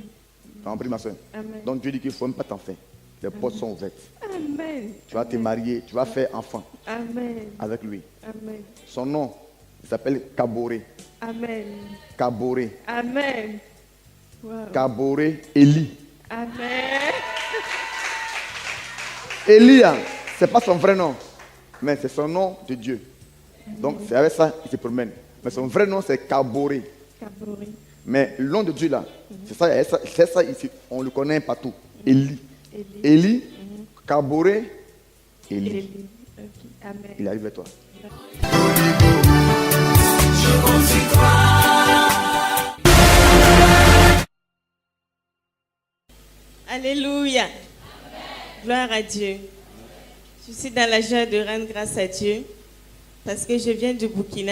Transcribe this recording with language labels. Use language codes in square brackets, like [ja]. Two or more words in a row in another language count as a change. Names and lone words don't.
[fr] T'as compris, ma soeur? Amen. Donc Dieu dit qu'il ne faut même pas t'en faire. Les portes sont ouvertes. Amen. Tu vas te marier, tu vas faire enfant Amen. avec lui. Amen. Son nom, il s'appelle Kaboré. Amen. Kaboré. Amen. Wow. Kaboré Eli. Amen. Eli, hein, c'est pas son vrai nom, mais c'est son nom de Dieu. Donc c'est avec ça qu'il se promène. Mais son vrai nom, c'est Kaboré. Kabori. Mais le nom de Dieu là, c'est ça ici, on le connaît partout. Eli. Eli. Eli, Kaboré, Eli. Eli. Ok. Amen. Il arrive vers toi. Alléluia. Gloire à Dieu. Je suis dans la joie de rendre grâce à Dieu parce que je viens du Burkina.